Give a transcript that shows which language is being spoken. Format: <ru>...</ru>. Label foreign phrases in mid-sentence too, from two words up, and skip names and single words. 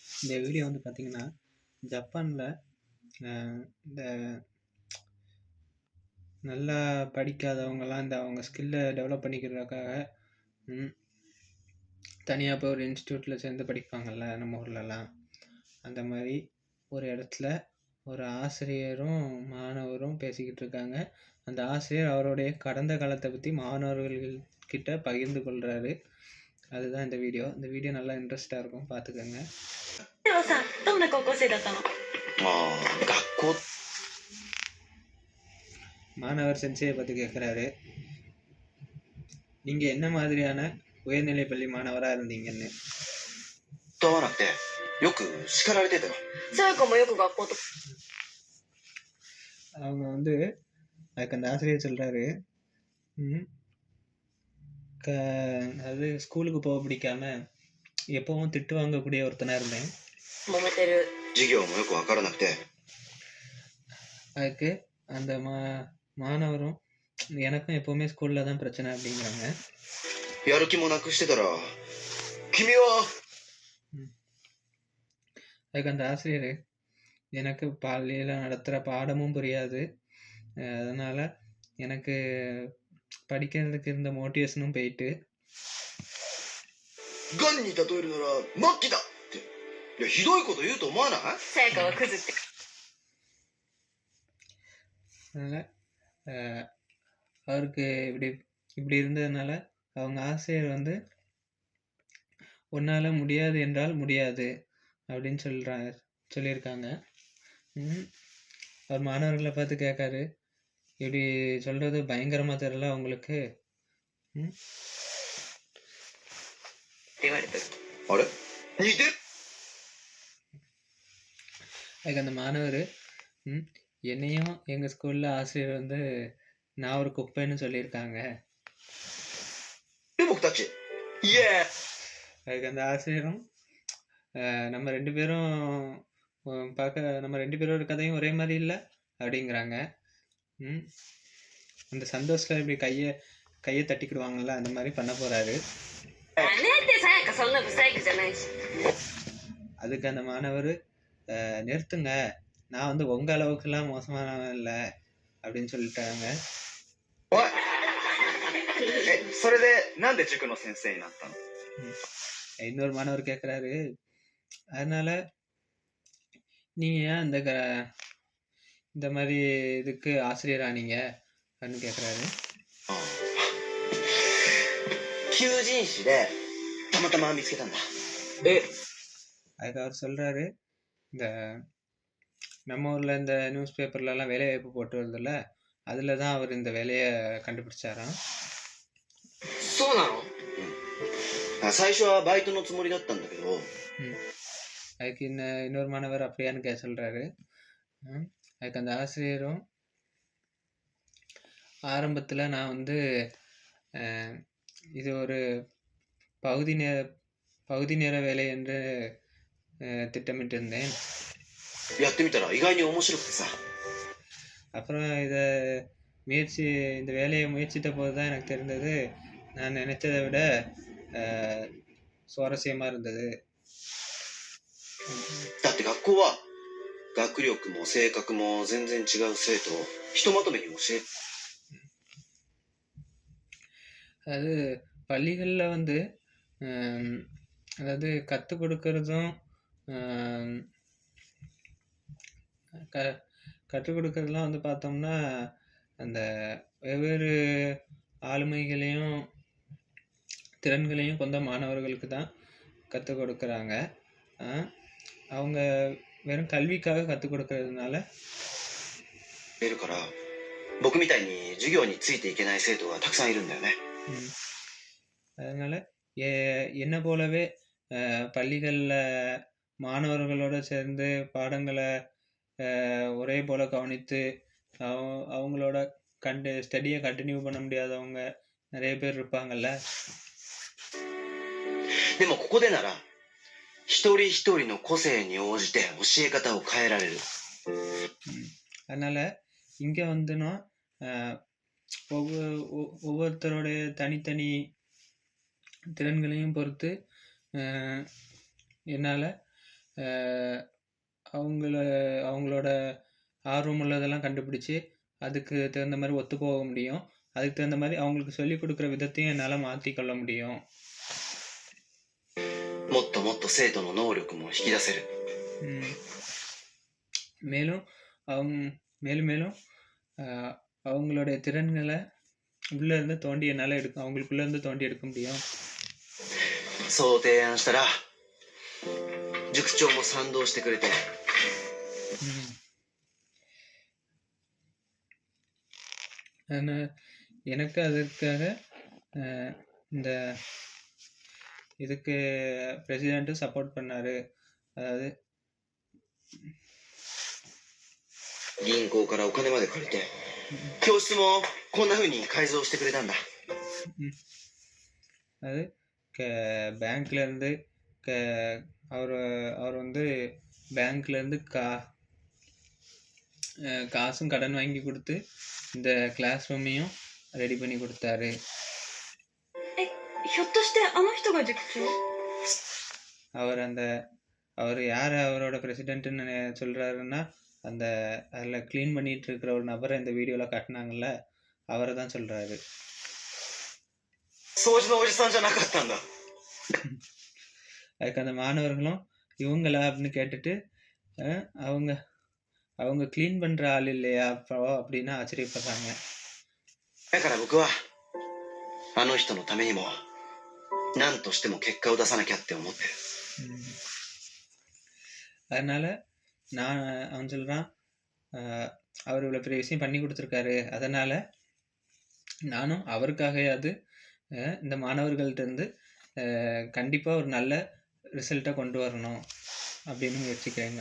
<ta>இந்த வீடியோ வந்து பார்த்தீங்கன்னா, ஜப்பான்ல இந்த நல்லா படிக்காதவங்கலாம் இந்த அவங்க</ta> <en>skill-la develop</en> <ta>பண்ணிக்கிறதுக்காக ம் தனியா போய் ஒரு இன்ஸ்டிடியூட்ல சேர்ந்து படிப்பாங்கல்ல நம்ம ஊர்லலாம். அந்த மாரி ஒரு இடத்துல ஒரு ஆசிரியரும், மாணவரும் பேசிக்கிட்டு இருக்காங்க. அந்த ஆசிரியர் அவருடைய கடந்த காலத்த பத்தி மாணவர்கள் கிட்ட பகிர்ந்து கொள்றாரு. அதுதான் இந்த வீடியோ. இந்த வீடியோ நல்லா இன்ட்ரெஸ்ட்டா இருக்கும். பார்த்துக்கங்க.</ta> <ja>でもさ、どんな高校生だったの？学校</ja> <ta>மாணவர் சென்சேயை பத்தி கேட்குறாரு. நீங்க என்ன மாதிரியான உயர்நிலைப் பள்ளி மாணவரா இருந்தீங்கன்னு.</ta> <ja>と合わなくてよく叱られてたよ。さやかもよく学校と。</ja> <ta>அவங்க வந்து அதுக்கு அந்த ஆசிரியர் சொல்றாரு, ம், அதாவது ஸ்கூலுக்கு போக பிடிக்காம எப்பவும் திட்டு வாங்கக்கூடிய ஒருத்தனா இருந்தேன்.</ta> <ja>揉めてる。授業もよくわからなくて</ja> <ta>அதுக்கு அந்த மாணவரும் எனக்கும் எப்பவுமே ஸ்கூல்ல தான் பிரச்சனை அப்படிங்கிறாங்க.</ta> <ja>やる気もなくしてたら君は</ja> <ta>அதுக்கு அந்த ஆசிரியர் எனக்கு பள்ளியில் நடத்துகிற பாடமும் புரியாது, அதனால் எனக்கு படிக்கிறதுக்கு இருந்த மோட்டிவேஷனும் போயிட்டு</ta> <ja>ガンに例えるなら末期だって。いやひどいこと言うと思わない？さやかはクズって。</ja> <ta>அதனால் அவருக்கு இப்படி இருந்ததுனால அவங்க ஆசிரியர் வந்து உன்னால் முடியாது என்றால் முடியாது அப்படின்னு சொல்லியிருக்காங்க. அவர் மாணவர்களை பார்த்து கேட்காரு, இப்படி சொல்கிறது பயங்கரமாக தெரியல உங்களுக்கு?</ta> <ja>って言われてる。あれ似てる？</ja> <ta>அதுக்கு அந்த மாணவர், என்னையும் எங்கள் ஸ்கூலில் ஆசிரியர் வந்து நான் ஒரு குப்பைன்னு சொல்லியிருக்காங்க.</ta> <ja>で僕たちイエーイ。</ja> <ta>அதுக்கு அந்த ஆசிரியரும் நம்ம ரெண்டு பேரும் பார்க்க நம்ம ரெண்டு பேரோட கதையும் ஒரே மாதிரி இல்லை அப்படிங்கிறாங்க. அந்த சந்தோஷத்தில் இப்படி கையை தட்டிக்கிடுவாங்கல்ல, அந்த மாதிரி பண்ண போகிறாரு. அதுக்கு அந்த மாணவர், நிறுத்துங்க, நான் வந்து உங்க அளவுக்குலாம் மோசமானவன் இல்லை அப்படின்னு சொல்லிட்டாங்க.</ta> <ja>おいそれでなんで塾の先生になったの？</ja> <ta>இன்னொரு மாணவர் கேட்குறாரு, அதனால நீங்க ஏன் இந்த மாதிரி இதுக்கு ஆசிரியர் ஆனீங்க அப்படின்னு கேட்குறாரு.</ta> <ja>求人誌でたまたま見つけたんだ。</ja> <ta>அதுக்கு அவர் சொல்றாரு, இந்த நம்ம ஊர்ல இந்த</ta> <en>news paper-lalaam</en> <ta>வேலை வாய்ப்பு போட்டு வருதுல்ல, அதில் தான் அவர் இந்த வேலையை கண்டுபிடிச்சாராம்.</ta> <ja>そうなの？最初はバイトのつもりだったんだけど。</ja> <ta>அதுக்கு இன்னொரு மாணவர் அப்படியான்னு சொல்றாரு. அதுக்கு அந்த ஆசிரியரும், ஆரம்பத்தில் நான் வந்து இது ஒரு பகுதி நேர வேலை என்று திட்டமிட்டு இருந்தேன்.</ta> <ja>やってみたら意外に面白くてさ。</ja> <ta>அப்புறம் இந்த வேலையை முயற்சித்த போது தான் எனக்கு தெரிந்தது, நான் நினைச்சதை விட சுவாரஸ்யமாக இருந்தது.</ta> <ja>だって学校は学力も性格も全然違う生徒をひとまとめに教える。</ja> <ta>அதாவது பள்ளிகளில் வந்து அதாவது கற்றுக் கொடுக்கறதும் கற்றுக் கொடுக்கறதுலாம் வந்து பார்த்தோம்னா அந்த வெவ்வேறு ஆளுமைகளையும் திறன்களையும் கொண்ட மாணவர்களுக்கு தான் கற்றுக் கொடுக்குறாங்க. அவங்க வெறும் கல்விக்காக கற்றுக் கொடுக்கறதுனால</ta> <ja>いるから僕みたいに授業についていけない生徒がたくさんいるんだよね。</ja> <ta>அதனால் என்ன போலவே பள்ளிகளில் மாணவர்களோடு சேர்ந்து பாடங்களை ஒரே போல் கவனித்து அவங்களோட</ta> <en>study-ai continue</en> <ta>பண்ண முடியாதவங்க நிறைய பேர் இருப்பாங்கல்ல.</ta> <ja>でもここでなら一人一人の個性に応じて教え方を変えられる。</ja> <ta>அதனால் இங்கே வந்துன்னா ஒவ்வொருத்தருடைய தனித்தனி திறன்களையும் பொறுத்து என்னால் அவங்கள அவங்களோட ஆர்வம் உள்ளதெல்லாம் கண்டுபிடிச்சி அதுக்கு தகுந்த மாதிரி ஒத்து போக முடியும். அதுக்கு தகுந்த மாதிரி அவங்களுக்கு சொல்லிக் கொடுக்குற விதத்தையும் என்னால் மாற்றிக்கொள்ள முடியும்.</ta> <ja>もっともっと生徒の能力も引き出せる。</ja> <ta>மேலும் மேலும் மேலும் அவங்களுடைய திறன்களை உள்ளேருந்து தோண்டி என்னால் அவங்களுக்குள்ளேருந்து தோண்டி எடுக்க முடியும்.</ta> <ja>そう提案したら塾長も賛同してくれて、</ja> <ta>எனக்கு அதற்காக இந்த இதுக்கு</ta> <en>president-um support</en> <ta>பண்ணார். அதாவது</ta> <ja>銀行からお金まで借りて教室もこんな風に改造してくれたんだ。</ja> <ta>அது பேங்க்லேருந்து அவர் வந்து பேங்க்லேருந்து காசும் கடன் வாங்கி கொடுத்து இந்த</ta> <en>class room-aiyum ready</en> <ta>பண்ணி கொடுத்தாரு.</ta> <ja>ひょっとしてあの人が塾長？</ja> <ta>அவர் யார் அவரோட பிரசிடென்ட்னு சொல்கிறாருன்னா, அதில் க்ளீன் பண்ணிகிட்டு இருக்கிற ஒரு நபரை இந்த வீடியோவில் காட்டினாங்கல்ல, அவரை தான் சொல்கிறாரு.</ta> <ja>掃除のおじさんじゃなかったんだ。</ja> <ta>அதுக்கு அந்த மாணவர்களும் இவங்களா அப்படின்னு கேட்டுட்டு அவங்க க்ளீன் பண்ணுற ஆள் இல்லையா அப்போ அப்படின்னு ஆச்சரியப்படுறாங்க.</ta> <ja>だから僕はあの人のためにも何としても結果を出さなきゃって思ってる。</ja> <ta>அதனால அவன் சொல்கிறான், அவர் இவ்வளோ பெரிய விஷயம் பண்ணி கொடுத்துருக்காரு, அதனால் நானும் அவருக்காகையாவது இந்த மாணவர்கள்ட்டேருந்து கண்டிப்பாக ஒரு நல்ல ரிசல்ட்டை கொண்டு வரணும் அப்படின்னு முயற்சிக்கிறேங்க.</ta>